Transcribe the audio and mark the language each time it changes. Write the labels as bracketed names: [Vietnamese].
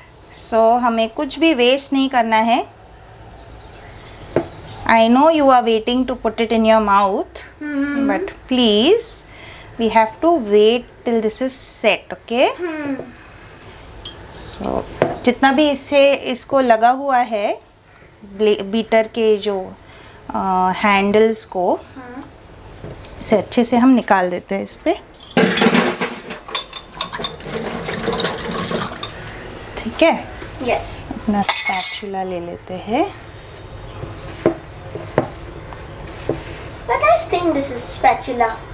[Hindi] So हमें कुछ भी वेस्ट नहीं करना है. [English] I know you are waiting to put it in your mouth, but please, we have to wait till this is set, okay? [Hindi] So जितना भी इसको लगा हुआ है बीटर के जो हैंडल्स को इसे अच्छे से हम निकाल देते हैं इस पे. ठीक है. [English] Yes. [Hindi] अपना स्पैचुला ले लेते हैं. [English] But I think this is spatula.